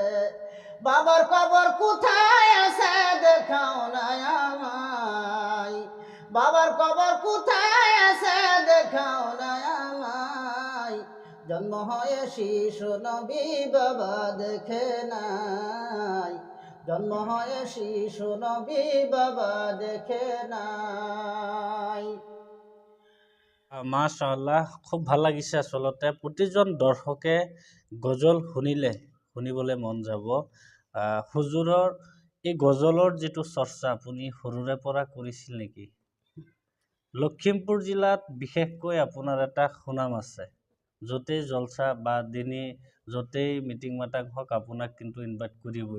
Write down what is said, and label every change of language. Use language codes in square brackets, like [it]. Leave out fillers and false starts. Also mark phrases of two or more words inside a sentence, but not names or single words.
[bn] বাবার কবর কোথায় আছে দেখাও না আমায়, বাবার কবর কোথায় আছে দেখাও না আমায়। জন্ম হয় শিশু নবী বাবা দেখে নাই, জন্ম হয় শিশু নবী বাবা দেখে নাই। [as] মাশাআল্লাহ, খুব ভাল লাগিছে। আচলতে প্ৰতিজন দৰ্শকে গজল শুনিবলৈ মন যাব। হুজুৰৰ এই গজলৰ যিটো চৰ্চা আপুনি সৰুৰে পৰা কৰিছিল নেকি? লখিমপুৰ জিলাত বিশেষকৈ আপোনাৰ এটা সুনাম আছে, য'তেই জলসা বা দিনে য'তেই মিটিং মাটাং হওক আপোনাক কিন্তু ইনভাইট কৰিবই।